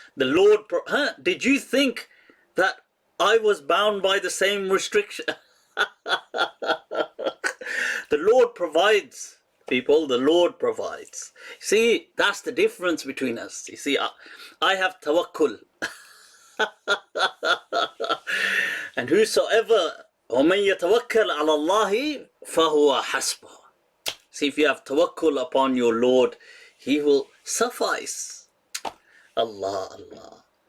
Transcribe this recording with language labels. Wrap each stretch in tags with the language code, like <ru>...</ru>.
<en>The Lord, did you think that I was bound by the same restriction? The Lord provides, people. The Lord provides. See, that's the difference between us. You see, I have tawakkul.</en> <ar>And whosoever, وَمَنْ يَتَوَكَّلْ عَلَى اللَّهِ فَهُوَ حَسْبُهُ.</ar> <en>See, if you have tawakkul upon your Lord, He will suffice. Allah, Allah.</en>